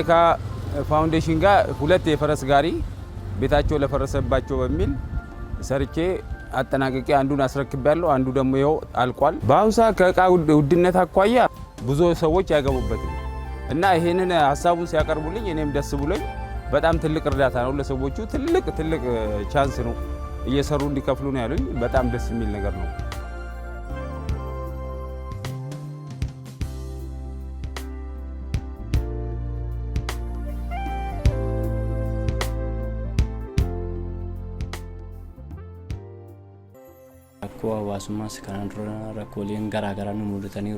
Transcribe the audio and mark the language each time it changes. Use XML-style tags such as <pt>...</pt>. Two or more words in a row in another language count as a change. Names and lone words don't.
<am>ፋውንዴሽን ጋር 2 የፈረስ ጋሪ ቤታቸው ለፈረሰባቸው በሚል ሰርቼ አጠናቅቄ አንዱን አስረክቤያለሁ። አንዱ ደግሞ ይኸው አልቋል። በአሁኑ ሰዓት ከእቃ ውድነት አኳያ ብዙ ሰዎች ያገቡበትም እና ይሄንን ሀሳቡን ሲያቀርቡልኝ እኔም ደስ ብሎኝ በጣም ትልቅ እርዳታ ነው ለሰዎቹ። ትልቅ ቻንስ ነው። እየሰሩ እንዲከፍሉ ነው ያሉኝ። በጣም ደስ የሚል ነገር ነው።</am> <om>Rakkoo hawaasummaas kanaan dura rakkooleen garaagaraa nu mudataniiru.</om>